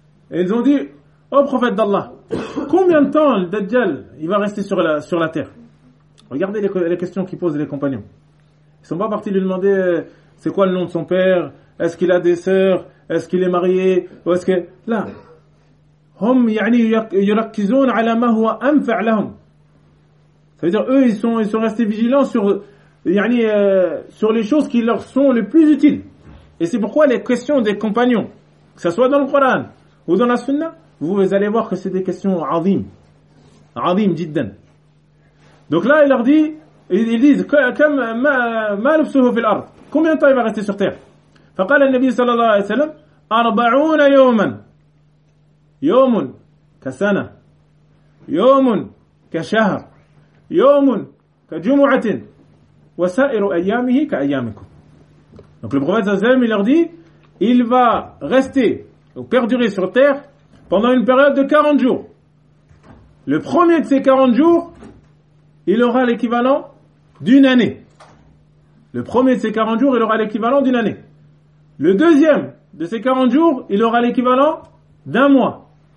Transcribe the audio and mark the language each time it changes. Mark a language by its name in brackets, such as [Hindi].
[French] Ils ont dit, ô prophète d'Allah, combien de temps le Dajjal il va rester sur la terre? Regardez les questions qu'ils posent les compagnons. Ils ne sont pas partis lui demander c'est quoi le nom de son père, est-ce qu'il a des sœurs, est-ce qu'il est marié, ou est-ce que... Là. [Arabic] هم يعني يركزون على ما هو أنفع لهم. [French] Ça veut dire eux ils sont restés vigilants sur les choses qui leur sont les plus utiles. Et c'est pourquoi les questions des compagnons, que ce soit dans le Coran ou dans la Sunna, vous allez voir que c'est des questions [Arabic] عظيم جدا. [French] Donc là ils disent [Arabic] ما لبسه في الأرض. [French] Combien de temps il va rester sur terre? [Arabic] فقال النبي صلى الله عليه وسلم 40 يوما. يوم كسنة يوم كشهر يوم كجمعة وسائر أيامه كأيامكم. [French] Donc le prophète Azam il leur dit il va rester ou perdurer sur terre pendant une période de 40 jours. Le premier de ces 40 jours il aura l'équivalent d'une année. Le premier de ces 40 jours il aura l'équivalent d'une année. Le deuxième de ces 40 jours il aura l'équivalent d'un mois.